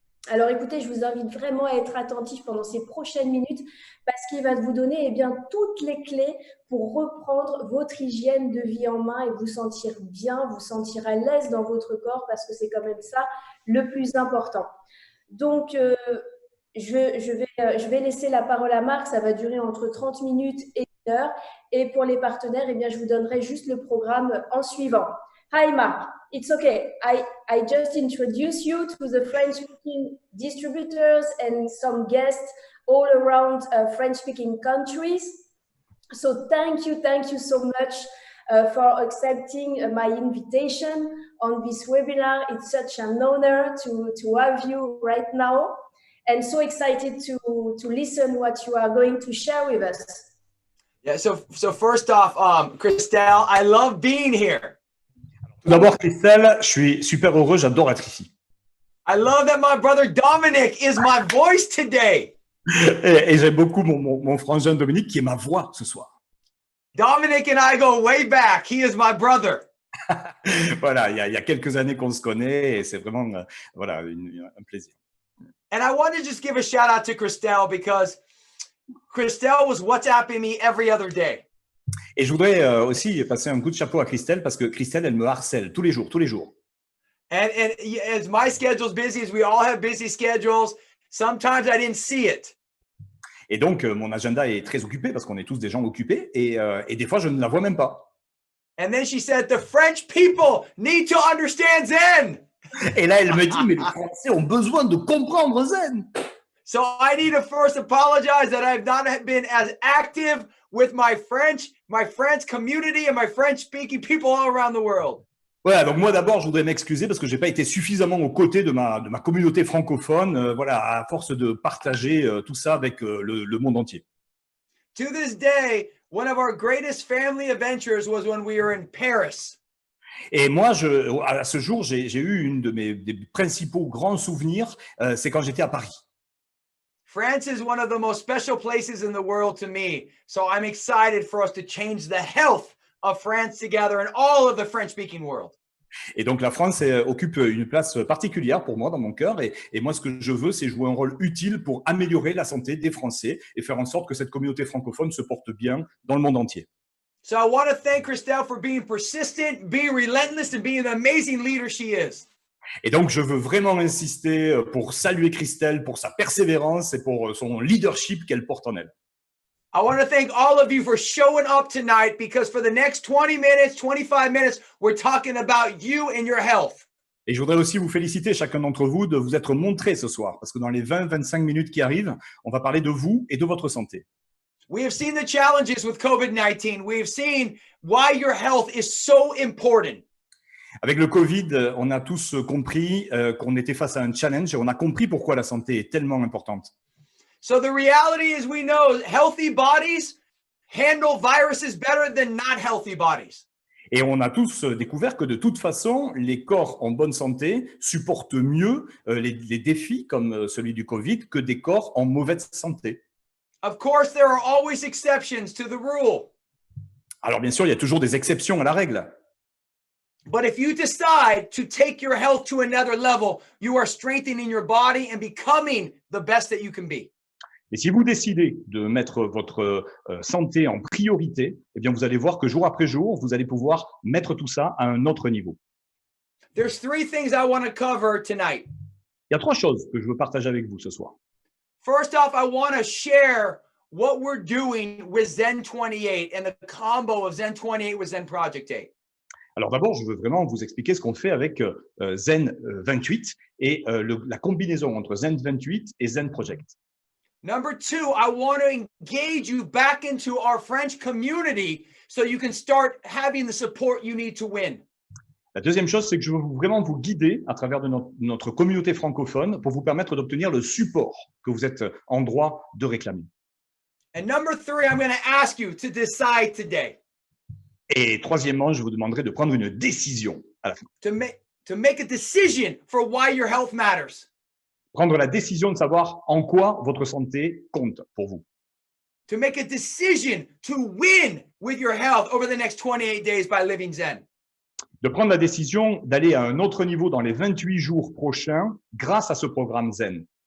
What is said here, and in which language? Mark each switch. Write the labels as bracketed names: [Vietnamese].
[French] Alors écoutez, je vous invite vraiment à être attentif pendant ces prochaines minutes parce qu'il va vous donner eh bien, toutes les clés pour reprendre votre hygiène de vie en main et vous sentir bien, vous sentir à l'aise dans votre corps parce que c'est quand même ça le plus important. Donc, je vais laisser la parole à Marc, ça va durer entre 30 minutes et 1 heure. Et pour les partenaires, eh bien, je vous donnerai juste le programme en suivant. [English] Hi Mark, it's okay. I just introduced you to the French-speaking distributors and some guests all around French-speaking countries. So thank you so much for accepting my invitation on this webinar. It's such an honor to have you right now and so excited to listen what you are going to share with us. Yeah, so first off, Christelle, I love being here. [French] Tout d'abord, Christelle, je suis super heureux, j'adore être ici. [English] I love that my brother Dominic is my voice today. [French] Et j'aime beaucoup mon frangin Dominique qui est ma voix ce soir. [English] Dominic and I go way back. He is my brother. [French] Voilà, il y a quelques années qu'on se connaît et c'est vraiment voilà, un plaisir. [English] And I want to just give a shout out to Christelle because Christelle was WhatsApping me every other day. [French] Et je voudrais aussi passer un coup de chapeau à Christelle parce que Christelle, elle me harcèle tous les jours. [English] And as my schedule's busy, as we all have busy schedules, sometimes I didn't see it. [French] Et donc, mon agenda est très occupé parce qu'on est tous des gens occupés et des fois, je ne la vois même pas. [English] And then she said, the French people need to understand Zen. [French] Et là, elle me dit, mais les Français ont besoin de comprendre Zen. [English] So I need to first apologize that I've not been as active with my French community and my French-speaking people all around the world. [French] Voilà, donc moi d'abord, je voudrais m'excuser parce que j'ai pas été suffisamment aux côtés de ma communauté francophone, voilà, à force de partager tout ça avec le monde entier. [English] To this day, one of our greatest family adventures was when we were in Paris. [French] Et moi, à ce jour, j'ai eu une de des principaux grands souvenirs, c'est quand j'étais à Paris. [English] France is one of the most special places in the world to me. So I'm excited for us to change the health of France together and all of the French-speaking world. [French] Et donc, la France occupe une place particulière pour moi dans mon cœur. Et moi, ce que je veux, c'est jouer un rôle utile pour améliorer la santé des Français et faire en sorte que cette communauté francophone se porte bien dans le monde entier. [English] So I want to thank Christelle for being persistent, being relentless, and being the amazing leader she is. [French] Et donc, je veux vraiment insister pour saluer Christelle pour sa persévérance et pour son leadership qu'elle porte en elle. [English] I want to thank all of you for showing up tonight because for the next 20 minutes, 25 minutes, we're talking about you and your health. [French] Et je voudrais aussi vous féliciter, chacun d'entre vous, de vous être montré ce soir, parce que dans les 20-25 minutes qui arrivent, on va parler de vous et de votre santé. [English] We have seen the challenges with COVID-19. We have seen why your health is so important. [French] Avec le Covid, on a tous compris qu'on était face à un challenge et on a compris pourquoi la santé est tellement importante. [English] So the reality is we know healthy bodies handle viruses better than not healthy bodies. [French] Et on a tous découvert que de toute façon, les corps en bonne santé supportent mieux les défis comme celui du Covid que des corps en mauvaise santé. [English] Of course, there are always exceptions to the rule. [French] Alors bien sûr, il y a toujours des exceptions à la règle. [English] But if you decide to take your health to another level, you are strengthening your body and becoming the best that you can be. [French] Et si vous décidez de mettre votre santé en priorité, eh bien vous allez voir que jour après jour, vous allez pouvoir mettre tout ça à un autre niveau. [English] There's three things I want to cover tonight. [French] Il y a trois choses que je veux partager avec vous ce soir. [English] First off, I want to share what we're doing with Zen 28 and the combo of Zen 28 with Zen Project 8. [French] Alors d'abord, je veux vraiment vous expliquer ce qu'on fait avec Zen 28 et la combinaison entre Zen 28 et Zen Project. [English] Number two, I want to engage you back into our French community so you can start having the support you need to win. [French] La deuxième chose, c'est que je veux vraiment vous guider à travers de notre communauté francophone pour vous permettre d'obtenir le support que vous êtes en droit de réclamer. [English] And number three, I'm going to ask you to decide today. [French] Et troisièmement, je vous demanderai de prendre une décision à la fin. [English] To make a decision for why your health matters. [French] Prendre la décision de savoir en quoi votre santé compte pour vous. [English] To make a decision to win with your health over the next 28 days by living Zen. [French] De prendre la décision d'aller à un autre niveau dans les 28 jours prochains grâce à ce programme Zen.